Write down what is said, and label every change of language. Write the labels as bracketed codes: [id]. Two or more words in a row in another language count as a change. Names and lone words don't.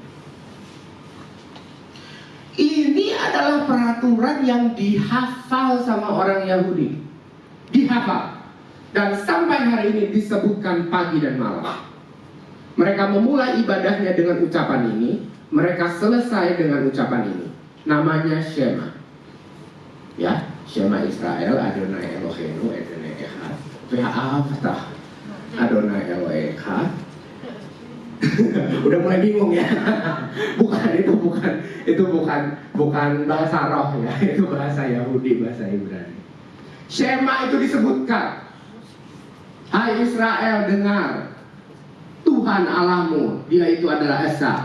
[id] Ini adalah peraturan yang dihafal sama orang Yahudi. Dihafal. Dan sampai hari ini disebutkan pagi dan malam. Mereka memulai ibadahnya dengan ucapan ini, mereka selesai dengan ucapan ini. Namanya Shema. [he] Ya, שמע ישראל, אדוני אלוהינו, אדוני אחד, ואהבת, אדוני אלוהיך. [id] Udah mulai bingung ya. Itu bukan bahasa roh ya, itu bahasa Yahudi, bahasa Ibrani. Shema itu disebutkan, hai Israel, dengar, Tuhan Allahmu, dia itu adalah Esa.